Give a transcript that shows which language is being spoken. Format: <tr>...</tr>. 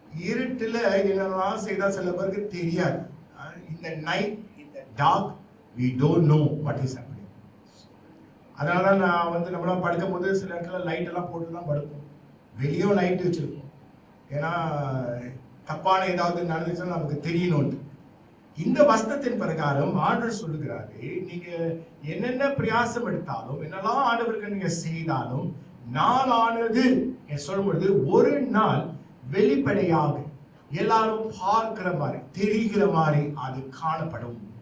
<ta>இருட்டுல என்னெல்லாம் செய்தா சில பேருக்கு தெரியாது.</ta> <en>இந்த நைட், இந்த dark, we don't know what is happening.</en> <ta>அதனால தான் நான் வந்து நம்மளாம் படுக்கும்போது சில இடத்துல லைட் எல்லாம் போட்டு தான் படுப்போம். வெளியும் லைட் வச்சிருப்போம். ஏன்னா தப்பான ஏதாவது நடந்துச்சுன்னா நமக்கு தெரியணும்னு. இந்த வசனத்தின் பிரகாரம் ஆண்டவர் சொல்லுகிறாரு, நீங்க என்னென்ன பிரயாசம் எடுத்தாலும், என்னெல்லாம் ஆண்டவருக்கு நீங்க செய்தாலும், நாளானது சொல்லும் பொழுது ஒரு நாள் வெளிப்படையாக எல்லாரும் பார்க்கிற மாதிரி, தெரிகிற மாதிரி அது காணப்படும்.</ta>